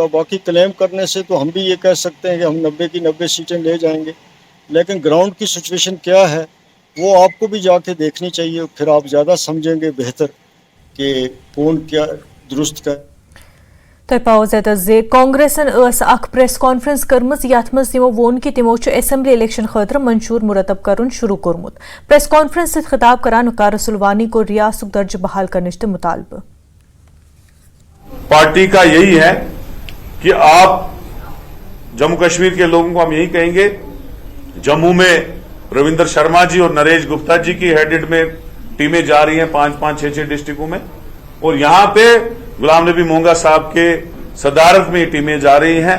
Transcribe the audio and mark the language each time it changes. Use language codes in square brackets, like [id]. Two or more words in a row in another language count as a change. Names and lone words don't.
[hi] बाकी क्लेम करने से तो हम भी ये कह सकते हैं कि हम 90 की 90 सीटें ले जाएंगे, लेकिन ग्राउंड की सिचुएशन क्या है वो आपको भी जाके देखनी चाहिए। फिर आप ज़्यादा समझेंगे बेहतर कि कौन क्या दुरुस्त का। [ks] तय पावत जे कांग्रेसन [en] press conference [ks] कर्मज यथ मज तमो वोन कि तमो [en] assembly election [ks] खतर मंशूर मुरतब करन शुरू कोरमुत। [en] press conference [ks] से खिताब करान वकार रसूल वानी को रियासत दर्ज बहाल करने मुतालबा। [hi] पार्टी का यही है कि आप जम्मू कश्मीर के लोगों को हम यही कहेंगे, जम्मू में रविंदर शर्मा जी और नरेश गुप्ता जी की हेडेड में टीमें जा रही हैं 5-5, 6-6 डिस्ट्रिक्टों में, और यहां पे गुलाम नबी मोंगा साहब के सदारत में टीमें जा रही हैं।